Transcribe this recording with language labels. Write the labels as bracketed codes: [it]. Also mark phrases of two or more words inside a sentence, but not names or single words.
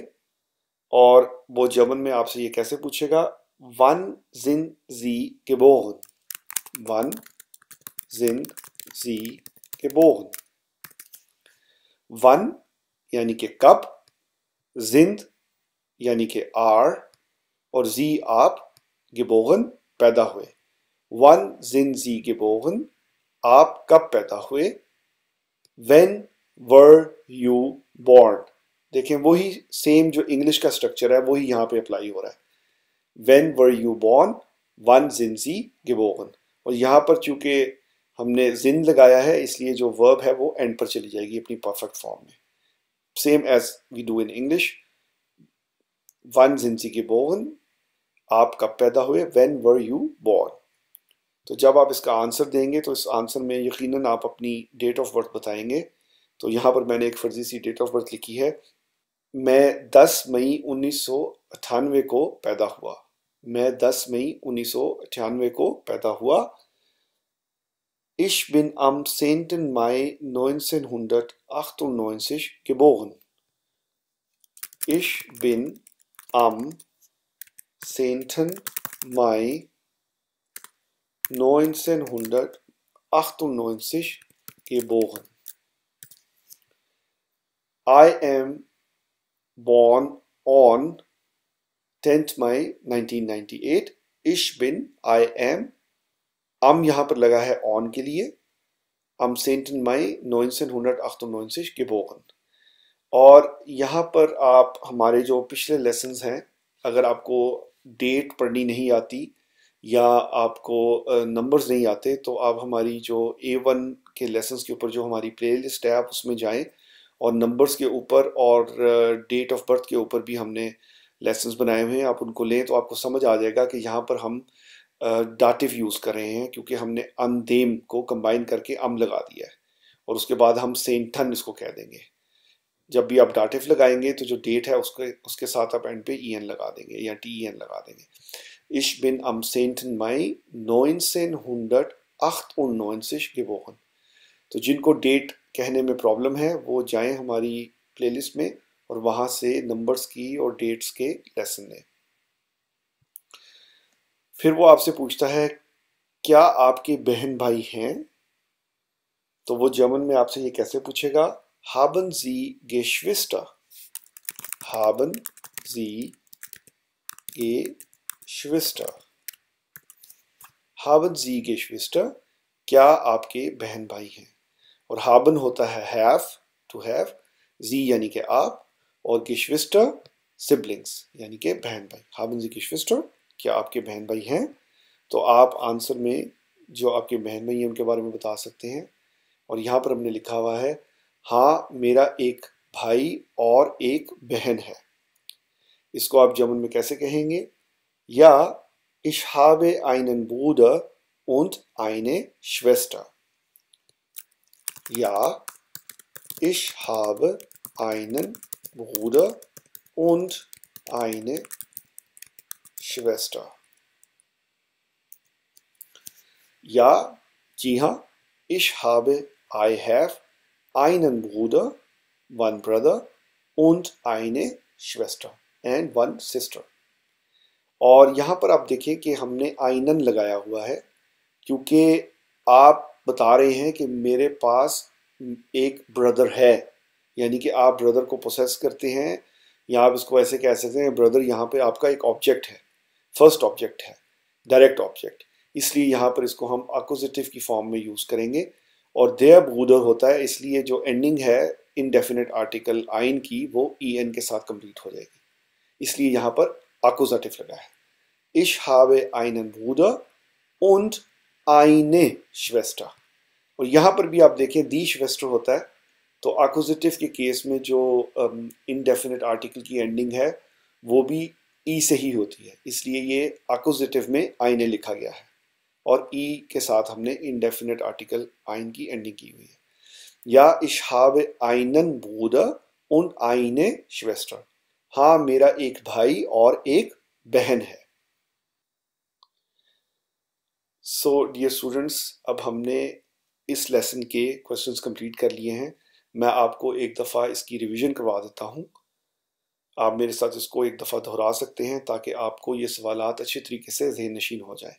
[hi] और वो जर्मन में आपसे ये कैसे पूछेगा, [de] wann sind Sie geboren, wann sind Sie geboren. [hi] वन यानी कि कब, जिंद यानी कि आर, और जी आप, geboren पैदा हुए। [de] wann sind Sie geboren, [hi] आप कब पैदा हुए। [en] When were you born, [hi] देखें वही सेम जो इंग्लिश का स्ट्रक्चर है वही यहाँ पे अप्लाई हो रहा है। [en] When were you born, [de] wann sind Sie geboren। [hi] और यहाँ पर चूंकि हमने जिन लगाया है इसलिए जो वर्ब है वो एंड पर चली जाएगी अपनी [en] perfect form [hi] में, [en] same as we do in English. [de] wann sind Sie geboren, [hi] आप कब पैदा हुए, [en] when were you born। [hi] तो जब आप इसका आंसर देंगे तो इस आंसर में यकीनन आप अपनी [en] date of birth [hi] बताएंगे। तो यहाँ पर मैंने एक फर्जी सी [en] date of birth [hi] लिखी है, मैं 10 मई 1998 को पैदा हुआ। मैं 10 मई 1998 को पैदा हुआ। [de] Ich bin am 10. Mai 1998 geboren। Ich bin am 10. Mai 1998 geboren। [en] I am born on 10th May 1998। [de] Ich bin, [en] I am, [hi] am यहाँ पर लगा है on के लिए, [de] am 10. Mai 1998 geboren। [hi] और यहाँ पर आप हमारे जो पिछले लेसन्स हैं, अगर आपको डेट पढ़नी नहीं आती या आपको नंबर्स नहीं आते तो आप हमारी जो A1 के लेसन्स के ऊपर जो हमारी प्लेलिस्ट है आप उसमें जाएं, और नंबर्स के ऊपर और [en] date of birth [hi] के ऊपर भी हमने लेसन्स बनाए हुए हैं, आप उनको लें तो आपको समझ आ जाएगा कि यहाँ पर हम [en] dative use [hi] कर रहे हैं, क्योंकि हमने अनदेम को कंबाइन करके अम लगा दिया है, और उसके बाद हम सेंटन इसको कह देंगे। जब भी आप डाटिव लगाएंगे तो जो डेट है उसके साथ आप एंड पे en लगा देंगे या ten लगा देंगे। [de] Ich bin am 10. Mai 1998 geboren। [hi] तो जिनको डेट कहने में प्रॉब्लम है वो जाएं हमारी प्लेलिस्ट में और वहाँ से नंबर्स की और डेट्स के लेसन लें। फिर वो आपसे पूछता है, क्या आपके बहन भाई हैं। तो वो जर्मन में आपसे ये कैसे पूछेगा, [de] haben Sie Geschwister, haben Sie Geschwister, haben Sie Geschwister, [hi] क्या आपके बहन भाई हैं। और haben होता है [en] have, to have, [hi] Sie यानी कि आप, और Geschwister siblings यानी कि बहन भाई। [de] haben Sie Geschwister, [hi] क्या आपके बहन भाई हैं। तो आप आंसर में जो आपके बहन भाई हैं उनके बारे में बता सकते हैं। और यहाँ पर हमने लिखा हुआ है, हाँ मेरा एक भाई और एक बहन है। इसको आप जर्मन में कैसे कहेंगे, या [de] ich habe einen Bruder und eine Schwester। Ja, ich habe einen Bruder und eine Schwester. Ja, [hi] जी हाँ, [de] ich habe, [en] I have, [de] einen Bruder, [en] one brother, [de] und eine Schwester, [en] and one sister. [hi] और यहाँ पर आप देखें कि हमने einen लगाया हुआ है क्योंकि आप बता रहे हैं कि मेरे पास एक ब्रदर है, यानी कि आप ब्रदर को पोसेस करते हैं, या आप इसको ऐसे कह सकते हैं ब्रदर यहाँ पे आपका एक ऑब्जेक्ट है, [en] first object [hi] है, [en] direct object, [hi] इसलिए यहाँ पर इसको हम अक्यूजेटिव की फॉर्म में यूज़ करेंगे। और [de] der Bruder [hi] होता है, इसलिए जो एंडिंग है [en] indefinite article [hi] आइन की वो en के साथ कंप्लीट हो जाएगी, इसलिए यहाँ पर अक्यूजेटिव लगा है। [de] Ich habe einen Bruder und eine Schwester। [hi] और यहाँ पर भी आप देखें [de] die Schwester [hi] होता है, तो अक्यूजेटिव के केस में जो [en] indefinite article [hi] की एंडिंग है वो भी ई से ही होती है, इसलिए ये अक्यूजेटिव में eine लिखा गया है और ई के साथ हमने [en] indefinite article [hi] ein की एंडिंग की हुई है। [de] या ich habe einen Bruder und eine Schwester। [hi] हाँ, मेरा एक भाई और एक बहन है। [en] so dear students, [hi] अब हमने इस लेसन के क्वेश्चंस कंप्लीट कर लिए हैं। मैं आपको एक दफ़ा इसकी रिवीजन करवा देता हूँ। आप मेरे साथ इसको एक दफ़ा दोहरा सकते हैं ताकि आपको ये सवालात अच्छी तरीके से ज़हन नशीन हो जाए।